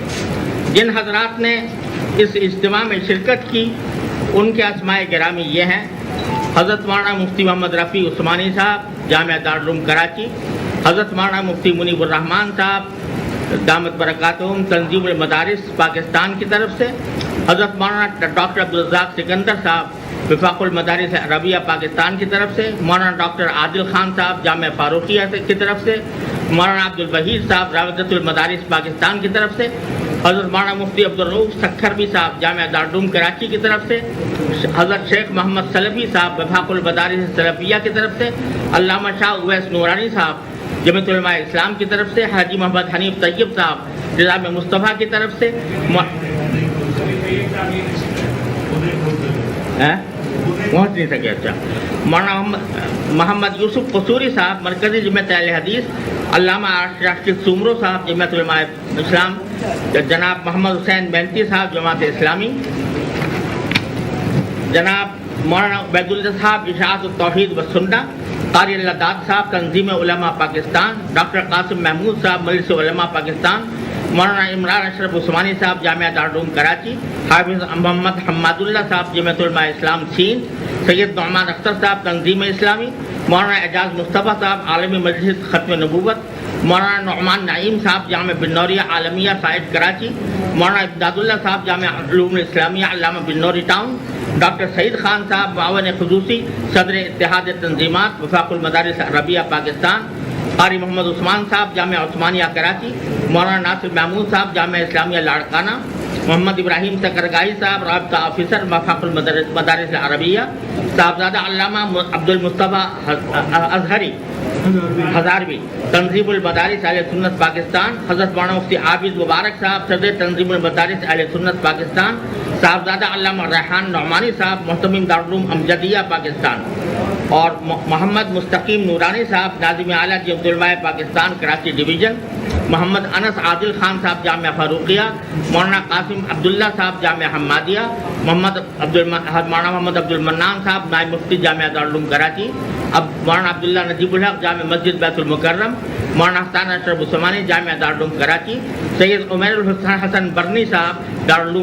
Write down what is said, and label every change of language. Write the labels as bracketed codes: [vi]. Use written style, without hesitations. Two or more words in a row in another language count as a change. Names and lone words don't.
[ur] جن حضرات نے اس اجتماع میں شرکت کی ان کے اسماء گرامی یہ ہیں: حضرت مولانا مفتی محمد رفیع عثمانی صاحب جامعہ دارالعلوم کراچی، حضرت مولانا مفتی منیب الرحمان صاحب دامت برکاتہم تنظیم المدارس پاکستان کی طرف سے، حضرت مولانا ڈاکٹر عبدالرزاق سکندر صاحب وفاق المدارس العربیہ پاکستان کی طرف سے، مولانا ڈاکٹر عادل خان صاحب جامعہ فاروقیہ کی طرف سے، مولانا عبدالوحید صاحب رابطۃ المدارس پاکستان کی طرف سے، حضرت مولانا مفتی عبدالرؤف سکھروی صاحب جامعہ دار کراچی کی طرف سے، حضرت شیخ محمد سلفی صاحب وفاق المدارس السلفیہ کی طرف سے، علامہ شاہ اویس نورانی صاحب جمعیت علماء اسلام کی طرف سے، حاجی محمد حنیف طیب صاحب نظام مصطفیٰ کی طرف سے، پہنچ نہیں سکے. اچھا، مولانا محمد یوسف قصوری صاحب مرکزی جمعیت اہل حدیث، علامہ راشد سومرو صاحب جمعیت علماء اسلام، جناب محمد حسین بینتی صاحب جماعت اسلامی، جناب مولانا عبیداللہ صاحب اشاعت توحید و سنہ، قاری اللہ داد صاحب تنظیم علماء پاکستان، ڈاکٹر قاسم محمود صاحب مجلس علماء پاکستان، مولانا عمران اشرف عثمانی صاحب جامعہ دار کراچی، حافظ محمد حماداللہ صاحب جمعیت علماء اسلام چین، سید نعمان اختر صاحب تنظیم اسلامی، مولانا اعجاز مصطفیٰ صاحب عالمی مجلس ختم نبوت، مولانا نعمان نعیم صاحب جامعہ بنوریہ عالمیہ سائٹ کراچی، مولانا امداداللہ صاحب جامعہ علوم اسلامیہ علامہ بنوری ٹاؤن، ڈاکٹر سعید خان صاحب معاون خصوصی صدر اتحاد تنظیمات وفاق المدارس العربیہ پاکستان، قاری محمد عثمان صاحب جامعہ عثمانیہ کراچی، مولانا ناصر محمود صاحب جامعہ اسلامیہ لاڑکانہ، محمد ابراہیم سکرگاہی صاحب رابطہ آفیسر وفاق المدارس العربیہ، صاحبزادہ علامہ عبدالمصطفیٰ ازہری ہزاروی تنظیم المدارس اہل سنت پاکستان، حضرت مولانا مفتی عابد مبارک صاحب صدر تنظیم المدارس اہل سنت پاکستان، صاحبزادہ علامہ ریحان نعمانی صاحب مہتمم دار الامجدیہ پاکستان، اور محمد مستقیم نورانی صاحب ناظم اعلیٰ جمعیت علماء پاکستان کراچی ڈویژن، محمد انس عادل خان صاحب جامعہ فاروقیہ، مولانا قاسم عبداللہ صاحب جامعہ حمادیہ, مولانا محمد عبدالمنان صاحب نائب مفتی جامعہ دار کراچی، اب مولانا عبداللہ نجیب الحق جامع مسجد بیت المکرم، مولانا حسن اشرف عثمانی جامعہ دار کراچی، سید عمیر الحسن برنی صاحب دار